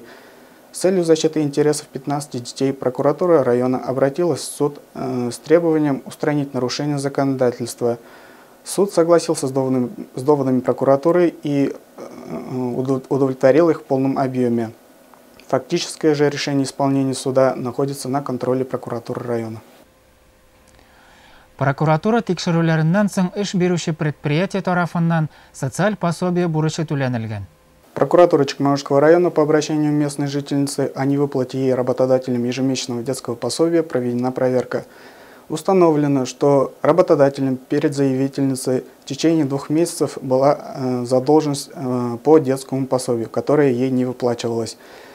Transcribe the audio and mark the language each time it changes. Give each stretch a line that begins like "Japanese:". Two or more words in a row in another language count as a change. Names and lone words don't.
Russian: С целью защиты интересов 15 детей прокуратура района обратилась в суд с требованием устранить нарушение законодательства. Суд согласился с доводами прокуратуры и удовлетворил их в полном объеме. Фактическое же решение исполнения суда находится на контроле прокуратуры района.
Tatar: Прокуратура тикшерүләреннән соң эш бирүче предприятие тарафыннан социаль пособие бурычы түләнелгән.
Russian: Прокуратура Чекмагульского района по обращению местной жительницы о невыплате ей работодателям ежемесячного детского пособия проведена проверка. Установлено, что работодателем перед заявительницей в течение 2 месяцев была задолженность по детскому пособию, которая ей не выплачивалась.